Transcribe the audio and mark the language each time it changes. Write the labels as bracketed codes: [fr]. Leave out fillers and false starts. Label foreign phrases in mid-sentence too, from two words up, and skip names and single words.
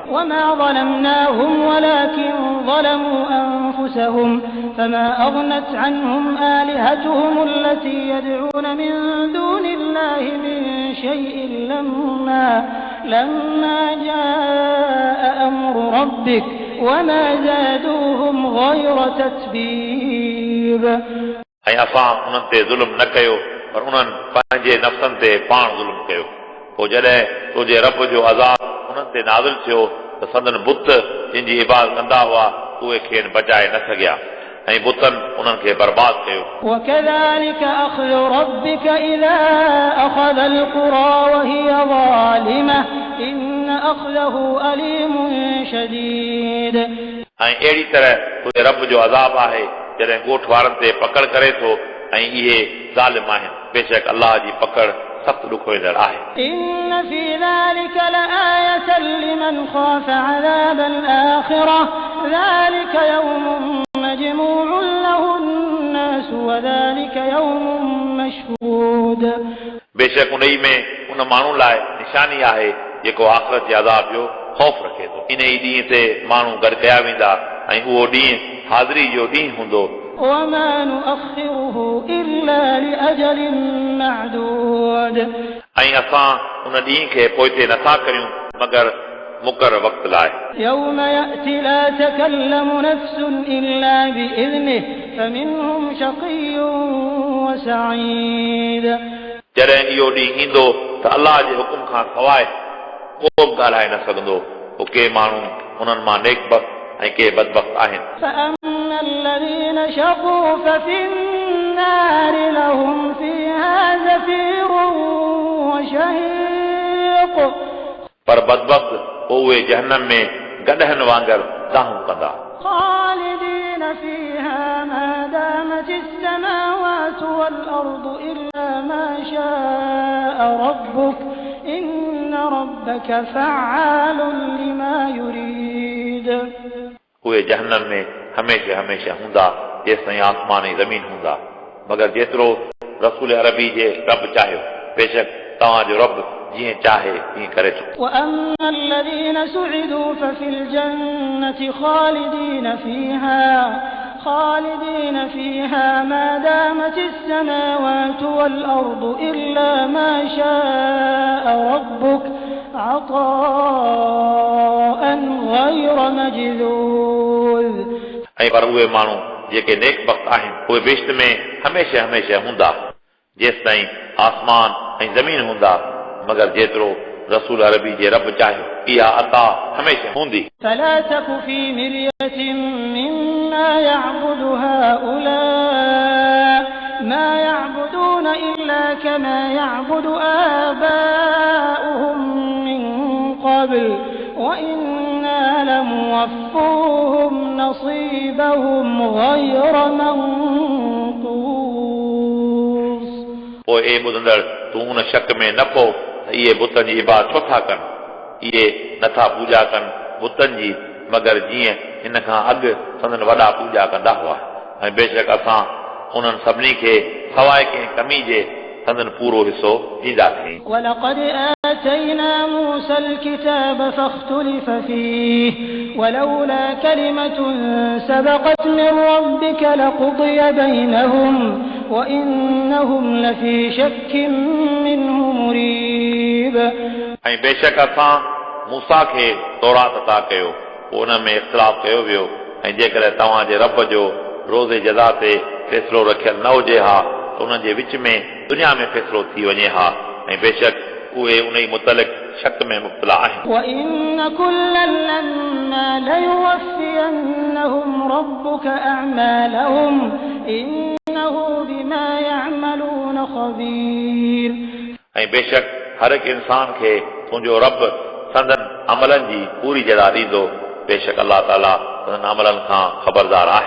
[ar] وما ظلمناهم ولكن ظلموا أنفسهم فما أغنت عنهم آلهتهم التي يدعون من دون الله من شيء لما جاء أمر ربك وما زادوهم غير تتبيب [sd] ऐं असां उन्हनि ते ज़ुल्म न कयो पर उन्हनि पंहिंजे नफ़्सनि ते पाण ज़ुल्म कयो पोइ जॾहिं तुंहिंजे रब जो अज़ाब उन्हनि ते नाज़िल थियो त संदन बुत जिन जी इबादत कंदा हुआ उहे खेनि बचाए न सघिया ऐं बुतनि उन्हनि खे बर्बाद कयो [ar] وكذلك أخذ ربك إذا أخذ القرى وهي ظالمة إن أخذه أليم شديد [sd] ऐं अहिड़ी तरह तुंहिंजे रब जो अज़ाब आहे जॾहिं ॻोठ वारनि ते पकड़ करे थो ऐं इहे ज़ालिम आहिनि बेशक अलाह जी पकड़ सख़्तु ॾुखोईंदड़ आहे [ar] إن في ذلك لآية لمن خاف عذاب الآخرة ذلك يوم مجموع له الناس وذلك يوم مشهود [sd] बेशक उन में उन माण्हू लाइ निशानी आहे जेको आख़िरत जे अज़ाब जो ख़ौफ़ रखे थो इन ई ॾींहं ते माण्हू गॾु कया वेंदा ऐं उहो ॾींहुं हाज़िरी जो ॾींहुं हूंदो [ar] وما نؤخره إلا لأجل معدود [sd] ऐं असां उन ॾींहं खे पोइते नथा करियूं मगर मुक़रर वक़्त लाइ [ar] يوم يأتي لا تكلم نفس إلا بإذنه فمنهم شقي وسعيد [sd] जॾहिं इहो ॾींहुं ईंदो त अलाह जे हुकुम खां सवाइ को बि ॻाल्हाए न सघंदो पोइ के माण्हू उन्हनि मां नेकबख़्त ऐं के बदबख़्त आहिनि [ar] فأما الذين شقوا ففي النار لهم فيها زفير وشهيق [sd] पर बदबख़्त पोइ उहे जहन्नम में गॾहनि वांगुरु दाहूं कंदा [ar] خالدين فيها ما دامت السماوات والأرض إلا ما شاء ربك إن ربك فعال لما يريد [sd] उहे जहन्नम में हमेशह हमेशह हूंदा जेसिताईं आसमान ऐं ज़मीन हूंदा मगर जेतिरो रसूल अरबी जे रब चाहियो बेशक तव्हांजो रब जीअं चाहे तीअं करे थो [ar] وأما الذين سعدوا ففي الجنة خالدين فيها ما دامت السماوات والأرض إلا ما شاء ربك عطاء غير مجذوذ [sd] ऐं पर उहे माण्हू जेके नेक वक़्त आहिनि उहे बेश्त में हमेशह हमेशह हूंदा जेसिताईं आसमान ऐं ज़मीन हूंदा मगर जेतिरो रसूल अरबी जे रब चाहियो इहा अता हमेशह हूंदी [ar] فلا تك في مرية مما يعبد هؤلاء ما يعبدون إلا كما يعبد آباؤهم من قبل وإنا لموفوهم نصيبهم غير منقوص [sd] पोइ ए ॿुधंदड़ तूं उन शक में न पओ त इहे बुतनि जी इबादत छो था कनि इहे नथा पूॼा कनि बुतनि जी मगर जीअं हिन खां अॻु संदन वॾा पूॼा कंदा हुआ ऐं बेशक असां उन्हनि सभिनी खे सवाइ कंहिं कमी जे संदन पूरो हिसो ॾींदासीं [ar] ولقد آتينا موسى الكتاب فاختلف فيه ولولا كلمة سبقت من ربك لقضي بينهم وإنهم لفي شك منه مريب [sd] ऐं बेशक असां मूसा खे तौरात अता कयो पोइ उन में इख़्तिलाफ़ कयो वियो ऐं जेकॾहिं तव्हांजे रब जो रोज़े जज़ा ते फ़ैसिलो रखियल न हुजे हा त उन्हनि जे विच में दुनिया में फ़ैसिलो थी वञे हा ऐं बेशक उहे उन ई मुतलिक़ शक में मुब्तला आहिनि [ar] وإن كلا لما ليوفينهم ربك أعمالهم إنه بما يعملون خبير [sd] ऐं बेशक हर हिकु इंसान खे तुंहिंजो रब संदन अमलनि जी पूरी जज़ा ॾींदो बेशक अलाह ताला संदन अमलनि खां ख़बरदार आहे